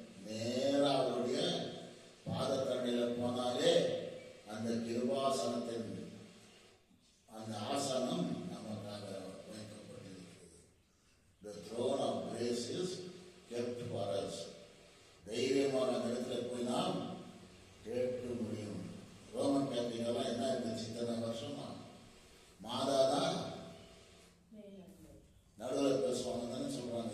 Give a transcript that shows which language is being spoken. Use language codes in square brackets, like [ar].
[ta] நேராக அவருடைய பாதத்தண்டையில போனாலே அந்த கிருபாசனத்தின் அந்த ஆசனம் நமக்காக வைக்கப்பட்டிருக்கிறது. [en] The throne of grace is kept for us. [ta] தைரியமான இடத்துல போய் நாம் கேட்க முடியும். ரோமன் கேத்தலிக்கெல்லாம் என்ன இருந்துச்சு இத்தனை வருஷமா? மாதா தான் நடுவில் பேசுவாங்க தானே சொல்றாங்க.